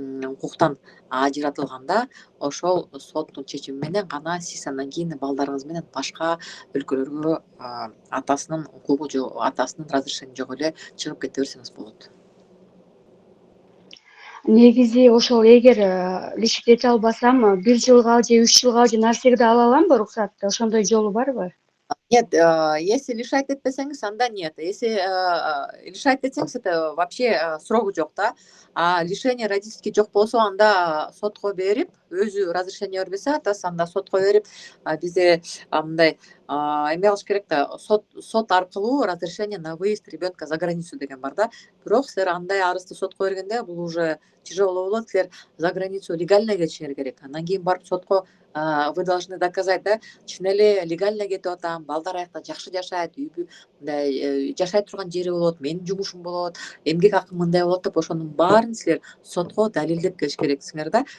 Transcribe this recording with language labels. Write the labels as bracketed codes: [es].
[ky] укуктан ажыратылганда, ошол соттун чечими менен гана сиз андан кийин балдарыңыз менен башка өлкөлөргө атасынын укугу жок, атасынын разрешени жок эле чыгып кете берсеңиз болот. Негизи ошол эгер лишить эте албасам 1 жылга же 3 жылга же нарсегде ала аламбы уруксатты? Ошондой жолу барбы? [ru] Нет, если лишать [ky] этпесеңиз, анда [ru] нет. Если лишать [ky] этсеңиз, [ru] это вообще [ky] срогу жок да. А лишение родительский жок болсо, анда сотко берип, өзү разрешение бербесе, атасы анда сотко берип, бизде мындай эме кылыш керек да, сот аркылуу [ru] разрешение на выезд ребенка за границу [ky] деген бар да. Бирок силер андай арызды сотко бергенде, бул [ru] уже тяжело [ky] болот. Силер [ru] за границу легально [ky] кетишиңер керек. Андан кийин барып сотко [ru] вы должны доказать, [ky] да, чын эле легально кетип атам, балдар аякта жакшы жашайт, мындай жашай турган жери болот, менин жумушум болот, эмгек акым мындай болот деп, ошонун баарын силер сотко далилдеп келиш керексиңер да.